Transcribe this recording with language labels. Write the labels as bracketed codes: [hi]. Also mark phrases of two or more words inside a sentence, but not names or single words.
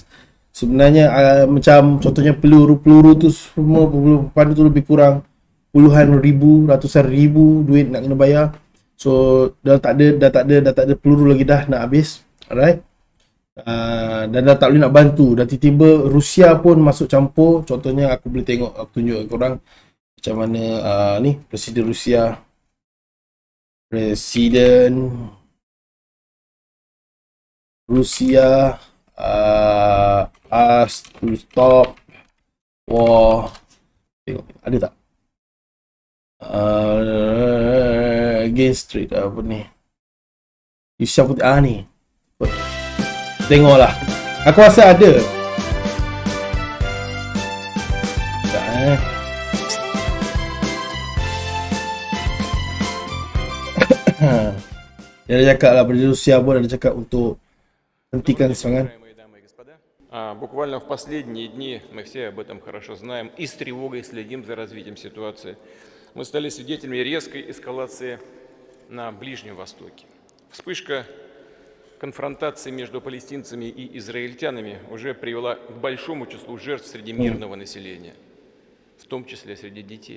[ms] Sebenarnya macam contohnya peluru tu semua, peluru pandu tu lebih kurang puluhan ribu, ratusan ribu duit nak kena bayar. So dah tak ada peluru lagi dah nak habis. Alright. Dan dah tak boleh nak bantu. Dan tiba-tiba Rusia pun masuk campur. Contohnya aku boleh tengok, aku tunjuk korang macam mana ni Presiden Rusia. [en] Asked to stop war. [ms] Tengok ada tak [en] against trade [ms] apa ni Rusia putih ni. Tengoklah. Aku rasa ada. Tak Dia ada cakap lah, Presiden Rusia pun ada cakap untuk hentikan serangan. [ru] Буквально в последние дни мы все об этом хорошо знаем и с тревогой следим за развитием ситуации. Мы стали свидетелями резкой эскалации на Ближнем Востоке. Вспышка конфронтации между палестинцами и израильтянами уже привела к большому числу жертв среди мирного населения, в том числе среди детей.